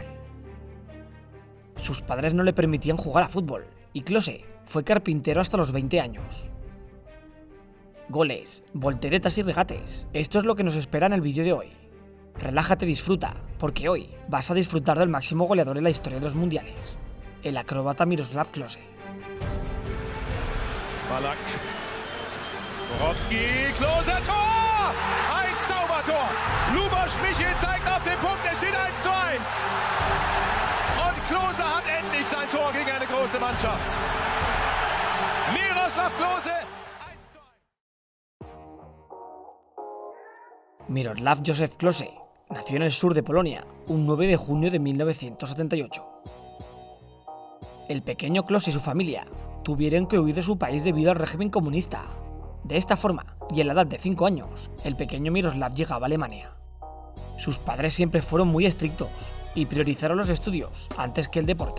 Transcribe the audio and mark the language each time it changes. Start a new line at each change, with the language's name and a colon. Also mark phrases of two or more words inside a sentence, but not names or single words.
Spanish: Sus padres no le permitían jugar a fútbol, y Klose fue carpintero hasta los 20 años. Goles, volteretas y regates, esto es lo que nos espera en el vídeo de hoy. Relájate y disfruta, porque hoy vas a disfrutar del máximo goleador en la historia de los mundiales, el acróbata Miroslav Klose.
German: Ballack, Borowski, Klose, Tor! Ein Zaubertor! Luboš Michel zeigt auf den Punkt, es steht 1:1. Und Klose hat endlich sein Tor gegen eine große Mannschaft. Miroslav Klose.
Spanish: Miroslav Józef Klose nació en el sur de Polonia un 9 de junio de 1978. El pequeño Klose y su familia tuvieron que huir de su país debido al régimen comunista. De esta forma, y a la edad de 5 años, el pequeño Miroslav llegaba a Alemania. Sus padres siempre fueron muy estrictos y priorizaron los estudios antes que el deporte.